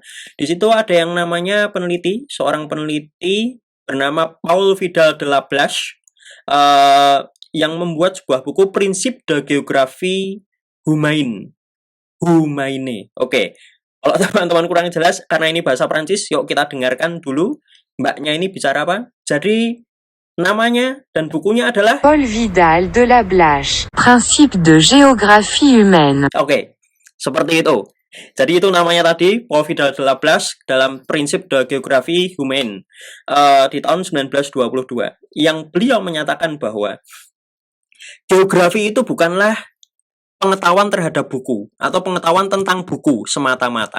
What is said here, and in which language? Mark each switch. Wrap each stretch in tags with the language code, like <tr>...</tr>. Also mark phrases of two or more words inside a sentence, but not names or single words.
<id>Di situ ada yang namanya peneliti, seorang peneliti bernama Paul Vidal de la Blache, yang membuat sebuah buku Prinsip de Géographie Humaine. Oke. Kalau teman-teman kurang jelas karena ini bahasa Prancis, yuk kita dengarkan dulu mbaknya ini bicara apa. Jadi namanya dan bukunya adalah Paul Vidal de la Blache, Principe de géographie humaine. Oke, seperti itu. Jadi itu namanya tadi Paul Vidal de la Blache dalam Prinsip de Géographie Humaine di tahun 1922 yang beliau menyatakan bahwa geografi itu bukanlah pengetahuan terhadap buku atau pengetahuan tentang buku semata-mata.</id>